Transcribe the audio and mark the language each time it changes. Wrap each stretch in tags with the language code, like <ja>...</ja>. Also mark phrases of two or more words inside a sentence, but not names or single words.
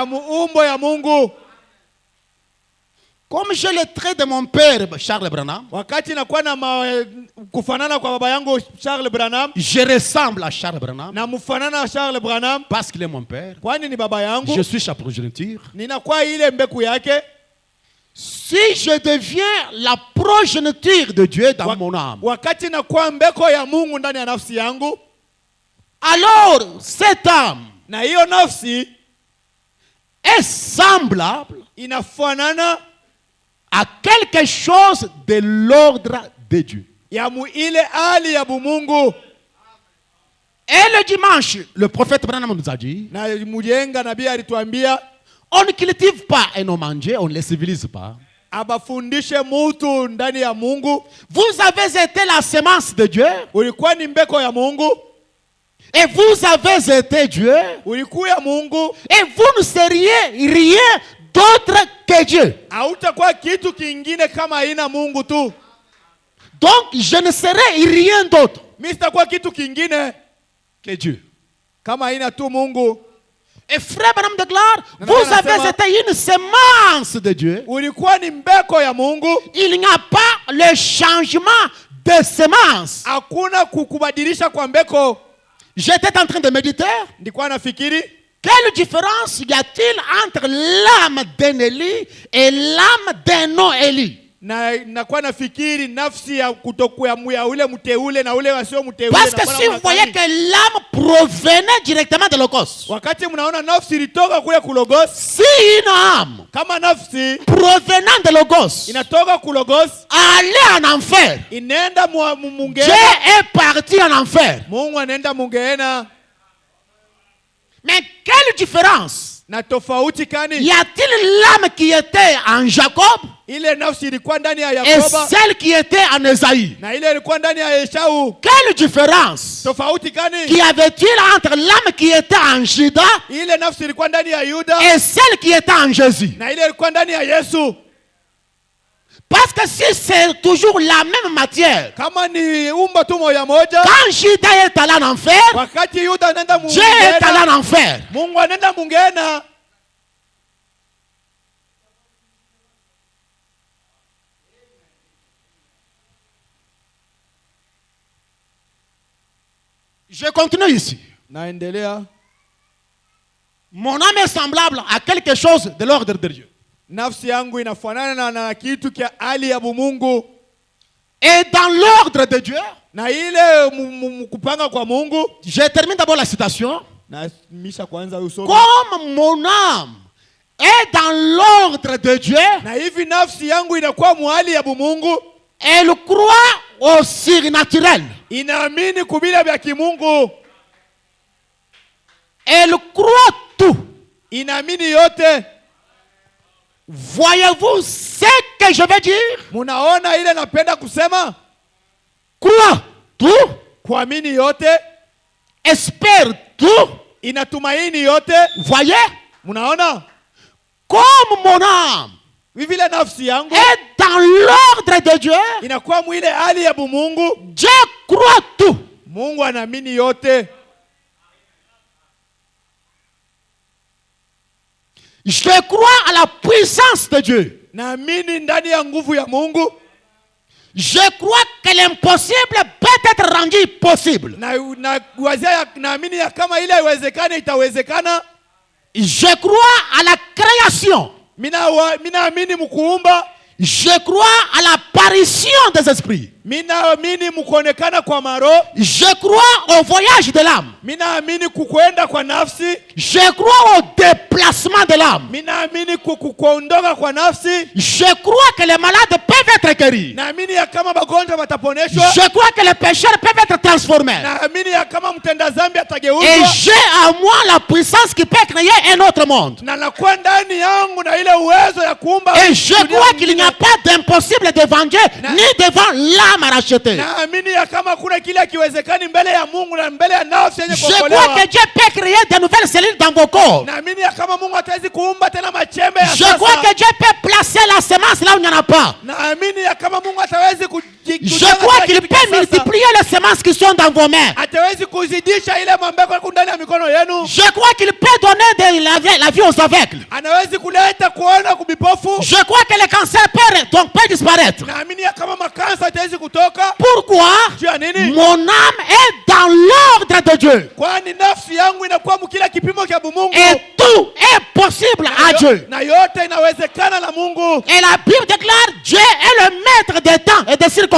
<sw>ya muumbo ya Mungu.</sw> <fr>Comme j'ai le trait de mon père, Charles Branham,</fr> <sw>wakati nakuwa na kufanana kwa baba yangu Charles Branham,</sw> <fr>je ressemble à Charles Branham</fr> <sw>na mfanana na Charles Branham</sw> <fr>parce qu'il est mon père.</fr> <sw>kwani ni baba yangu,</sw> <fr>Je suis sa progéniture.</fr> <sw>ninakuwa ile mbeku yake.</sw> <fr>Si je deviens la progéniture de Dieu dans mon âme,</fr> <sw>Wakati nakuwa mbeko ya Mungu ndani ya nafsi yangu,</sw> <fr>alors cette âme</fr> <sw>na hiyo nafsi</sw> <fr>est semblable</fr> <sw>inafanana</sw> <fr>à quelque chose de l'ordre de Dieu.</fr> <sw>ya ile hali ya bumungu.</sw> <fr>Et le dimanche, le prophète Branham nous a dit,</fr> <sw>Na mujenga nabii alituambia</sw> <fr>on ne cultive pas un homme en Dieu, on ne le civilise pas.</fr> <sw>abafundishe mutu ndani ya Mungu.</sw> <fr>Vous avez été la semence de Dieu</fr> <sw>Ulikuwa ni mbeko ya Mungu,</sw> <fr>et vous avez été Dieu</fr> <sw>ulikuwa Mungu,</sw> <fr>et vous ne seriez rien d'autre que Dieu.</fr> <sw>hautakuwa kitu kingine kama haina Mungu tu.</sw> <fr>Donc je ne serai rien d'autre</fr> <sw>Mimi sitakuwa kitu kingine</sw> <fr>que Dieu.</fr> <sw>kama haina tu Mungu.</sw> <fr>Et frère Branham déclare, Non, vous non, avez c'est été une semence de Dieu.</fr> <sw>Ulikuwa ni mbeko ya Mungu.</sw> <fr>Il n'y a pas le changement de semence.</fr> <sw>Hakuna kukubadilisha kwa mbeko.</sw> <fr>J'étais en train de méditer.</fr> <sw>Ndikuwa nafikiri</sw> <fr>Quelle différence y a-t-il entre l'âme d'un Élie et l'âme d'un non-Élie?</fr> <sw>na nakuwa nafikiri nafsi ya kutokuya ya ule mteule na ule wasio mteule.</sw> <fr>Parce que si vous voyez que l'âme provenait directement de Logos,</fr> <sw>wakati mnaona nafsi ilitoka kule kulogos,</sw> <fr>si une âme</fr> <sw>kama nafsi</sw> <fr>provenant de Logos</fr> <sw>inatoka kulogos</sw> <fr>allait en enfer,</fr> <sw>inaenda</sw> <fr>Dieu</fr> <sw>mungena,</sw> <fr>est parti en enfer.</fr> <sw>Mungu anaenda mungena.</sw> <fr>Mais quelle différence</fr> <sw>Na tofauti</sw> <fr>y</fr> <sw>kani</sw> <fr>a-t-il l'âme qui était en Jacob</fr> <sw>ile nafsi ilikuwa ndani ya</sw> <fr>et</fr> <sw>Yakoba</sw> <fr>celle qui était en Esaïe?</fr> <sw>na ile ilikuwa ndani ya Esau?</sw> <fr>Quelle différence</fr> <sw>Tofauti kani</sw> <fr>qu'y avait-il entre l'âme qui était en Juda</fr> <sw>ile nafsi ilikuwa ndani ya Yuda</sw> <fr>et celle qui était en Jésus?</fr> <sw>na ile ilikuwa ndani ya Yesu?</sw> <fr>Parce que si c'est toujours la même matière,</fr> <sw>Kama ni umba tu moja moja,</sw> <fr>quand Juda est allé en enfer,</fr> <sw>wakati Yuda anaenda</sw> <fr>Dieu est allé</fr> <sw>mungena,</sw> <fr>en enfer.</fr> <sw>Mungu anaenda mungena.</sw> <fr>Je continue ici.</fr> <sw>Naendelea.</sw> <fr>Mon âme est semblable à quelque chose de l'ordre de Dieu.</fr> <sw>Nafsi yangu inafanana na kitu kia hali ya bumungu,</sw> <fr>Et dans l'ordre de Dieu,</fr> <sw>na ile kupanga kwa Mungu.</sw> <fr>je termine d'abord la citation.</fr> <sw>Na misha kwanza usomi.</sw> <fr>Comme mon âme est dans l'ordre de Dieu,</fr> <sw>Na hivi nafsi yangu inakuwa muhali ya bumungu,</sw> <fr>elle croit au surnaturel.</fr> <sw>inaamini kubila vya kimungu,</sw> <fr>Elle croit tout.</fr> <sw>inaamini yote.</sw> <fr>Voyez-vous ce que je veux dire?</fr> <sw>Munaona ile napenda kusema?</sw> <fr>Croit tout,</fr> <sw>Kuamini yote,</sw> <fr>espère tout.</fr> <sw>inatumaini yote.</sw> <fr>Voyez?</fr> <sw>Munaona?</sw> <fr>Comme mon âme</fr> <sw>Vile nafsi yangu</sw> <fr>est dans l'ordre de Dieu,</fr> <sw>inakuwa mwile hali ya bumungu,</sw> <fr>Dieu croit tout.</fr> <sw>Mungu anaamini yote.</sw> <fr>Je crois à la puissance de Dieu.</fr> <sw>Naamini ndani ya nguvu ya Mungu.</sw> <fr>Je crois que l'impossible peut être rendu possible.</fr> <sw>Naamini ya kama ile haiwezekani itawezekana.</sw> <fr>Je crois à la création.</fr> <sw>Minaamini mkuumba.</sw> <fr>Je crois à l'apparition des esprits.</fr> <sw>Minaamini mkuonekana kwa maro.</sw> <fr>Je crois au voyage de l'âme.</fr> <sw>Minaamini kukwenda kwa nafsi.</sw> <fr>Je crois au déplacement de l'âme.</fr> <sw>Minaamini kuondoka kwa nafsi.</sw> <fr>Je crois que les malades peuvent être guéris.</fr> <sw>Naamini ya kama magonjwa wataponeshwa.</sw> <fr>Je crois que les pécheurs peuvent être transformés.</fr> <sw>Naamini ya kama mtenda dhambi</sw> <fr>Et</fr> <sw>atageuzwa.</sw> <fr>j'ai à moi la puissance qui peut créer un autre monde.</fr> <sw>Na nakuwa ndani yangu na ile uwezo ya kuumba.</sw> <fr>Et je crois qu'il n'y a a pas d'impossible devant Dieu, ni devant l'âme à racheter.</fr> <sw>naamini ya kama kuna kile hakiwezekani mbele ya Mungu na mbele ya nafsi yenye</sw> <fr>Je crois</fr> <sw>kuokolewa.</sw> <fr>que Dieu peut créer de nouvelles cellules dans vos corps.</fr> <sw>Naamini ya kama Mungu atawezi kuumba tena machembe ya</sw> <fr>Je crois</fr> <sw>sasa.</sw> <fr>que Dieu peut placer la semence là où il n'y en a pas.</fr> <sw>Naamini ya kama Mungu atawezi</sw> <fr>Je crois qu'il peut multiplier les semences qui sont dans vos mains.</fr> <sw>atawezi kuzidisha ile mambeko yako ndani ya mikono yenu.</sw> <fr>Je crois qu'il peut donner la vie aux aveugles.</fr> <sw>Anawezi kuleta kuona kubipofu.</sw> <fr>Je crois que le cancer peut disparaître.</fr> <sw>Naamini ya kama makansa atawezi kutoka.</sw> <fr>Pourquoi?</fr> <sw>Juu ya nini?</sw> <fr>Mon âme est dans l'ordre de Dieu.</fr> <sw>Kwani nafsi yangu inakuwa mkila kipimo cha Mungu.</sw> <fr>Et tout est possible à Dieu.</fr> <sw>Na yote inawezekana na Mungu.</sw> <fr>Et la Bible déclare Dieu est le maître des temps et des circonstances.</fr>